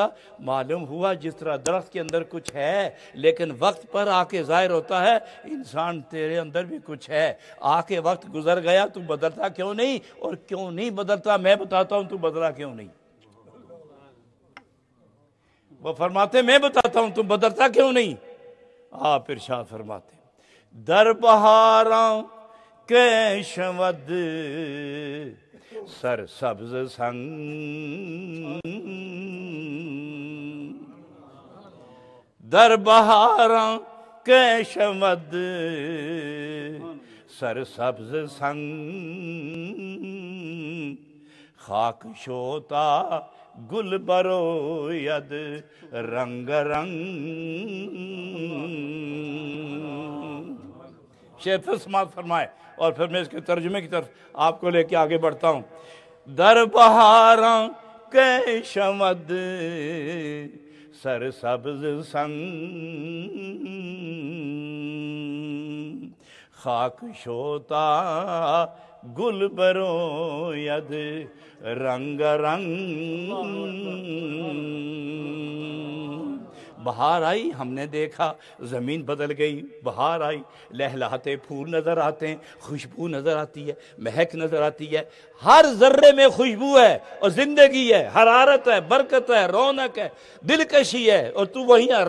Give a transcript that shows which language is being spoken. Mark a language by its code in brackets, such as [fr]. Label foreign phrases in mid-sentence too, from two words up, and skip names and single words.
[ur] معلوم ہوا جس طرح درخت کے اندر کچھ ہے لیکن وقت پر آ کے ظاہر ہوتا ہے، انسان تیرے اندر بھی کچھ ہے، آ کے وقت گزر گیا، تو بدلتا کیوں نہیں؟ اور کیوں نہیں بدلتا میں بتاتا ہوں، تو بدلا کیوں نہیں؟ وہ فرماتے میں بتاتا ہوں، تو بدلتا کیوں نہیں؟ آپ ارشاد فرماتے [fa] در بہاراں کے شود سر سبز سنگ، در بہاراں کے شود سر سبز سنگ خاک شوتا گل بروید رنگ رنگ. [ur] شیخ پھر سماعت فرمائے اور پھر میں اس کے ترجمے کی طرف آپ کو لے کے آگے بڑھتا ہوں. [fa] در بہاراں کے شمد سر سبز سنگ خاک شوتا گل بروید رنگ رنگ. [ur] بہار آئی ہم نے دیکھا زمین بدل گئی. بہار آئی لہلاتے پھول نظر آتے ہیں, خوشبو نظر آتی ہے, مہک نظر آتی ہے. ہر ذرے میں خوشبو ہے اور زندگی ہے, حرارت ہے, برکت ہے, رونق ہے, دلکشی ہے, اور تو وہی ہے.